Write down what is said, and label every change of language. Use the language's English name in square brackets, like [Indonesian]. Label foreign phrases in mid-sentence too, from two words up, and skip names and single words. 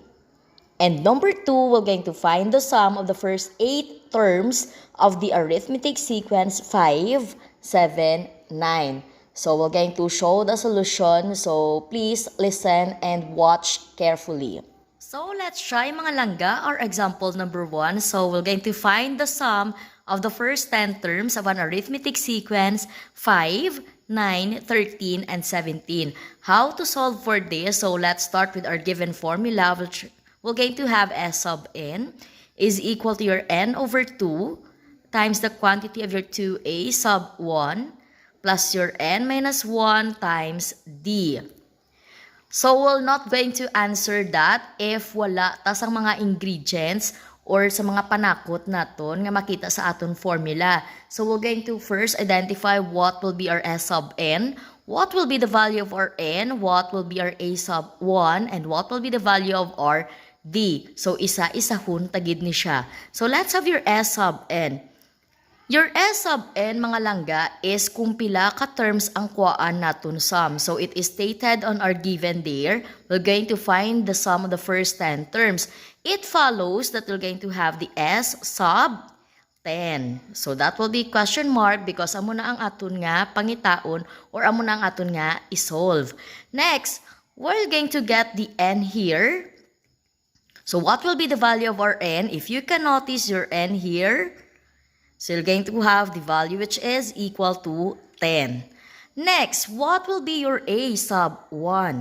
[English] And number 2, we're going to find the sum of the first 8 terms of the arithmetic sequence 5, 7, 9. So we're going to show the solution. So please listen and watch carefully. So let's try [Hiligaynon] mga langga [English] or example number 1. So we're going to find the sum of the first 10 terms of an arithmetic sequence 5, 9, 13, and 17. How to solve for this? So let's start with our given formula. We're going to have S sub n is equal to your n over 2 times the quantity of your 2a sub 1 plus your n minus 1 times d. So, we're not going to answer that if [Hiligaynon] wala ta sang mga ingredients or sa mga panakot naton nga makita sa aton formula. [English] So, we're going to first identify what will be our S sub n, what will be the value of our n, what will be our a sub 1, and what will be the value of our D. So, [Hiligaynon] isa-isahon tagid ni siya. [English] So, let's have your S sub N. Your S sub N, [Hiligaynon] mga langga, [English] is [Hiligaynon] kung pila ka terms ang kuhaan naton sum. [English] So, it is stated on our given there. We're going to find the sum of the first 10 terms. It follows that we're going to have the S sub 10. So, that will be question mark because [Hiligaynon] amo na ang aton nga pangitaon or amo na ang aton nga isolve. [English] Next, we're going to get the N here. So, what will be the value of our N? If you can notice your N here, so you're going to have the value which is equal to 10. Next, what will be your A sub 1?